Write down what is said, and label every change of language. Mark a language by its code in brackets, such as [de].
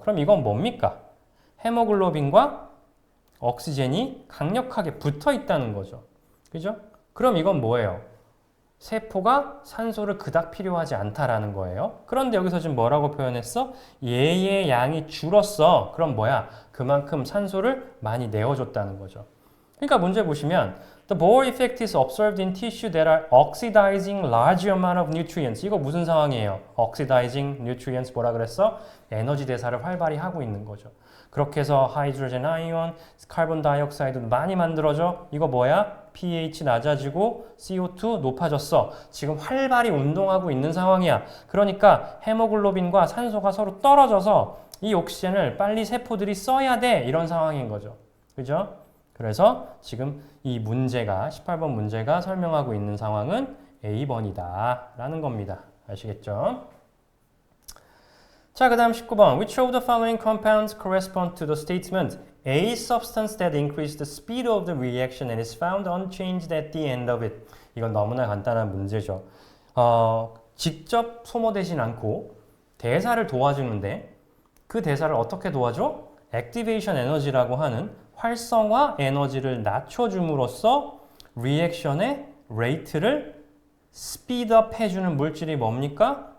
[ko] 그럼 이건 뭡니까? 헤모글로빈과 옥시젠이 강력하게 붙어 있다는 거죠. 그죠? 그럼 이건 뭐예요? 세포가 산소를 그닥 필요하지 않다라는 거예요. 그런데 여기서 지금 뭐라고 표현했어? 얘의 양이 줄었어. 그럼 뭐야? 그만큼 산소를 많이 내어줬다는 거죠. 그러니까 문제 보시면 [en] The Bohr effect is observed in tissue that are oxidizing large amount of nutrients. [ko] 이거 무슨 상황이에요? oxidizing nutrients 뭐라 그랬어? 에너지 대사를 활발히 하고 있는 거죠. 그렇게 해서 하이드로젠 아이온, 카본 다이옥사이드도 많이 만들어져. 이거 뭐야? pH 낮아지고 CO2 높아졌어. 지금 활발히 운동하고 있는 상황이야. 그러니까 헤모글로빈과 산소가 서로 떨어져서 이 옥시젠을 빨리 세포들이 써야 돼. 이런 상황인 거죠. 그죠? 그래서 지금 이 문제가 18번 문제가 설명하고 있는 상황은 A번이다 라는 겁니다. 아시겠죠? 자, 그 다음 19번. [en] Which of the following compounds correspond to the statement A substance that increases the speed of the reaction and is found unchanged at the end of it. [ko] 이건 너무나 간단한 문제죠. 직접 소모되진 않고 대사를 도와주는데 그 대사를 어떻게 도와줘? 액티베이션 에너지라고 하는 활성화 에너지를 낮춰줌으로써 리액션의 레이트를 스피드업 해주는 물질이 뭡니까?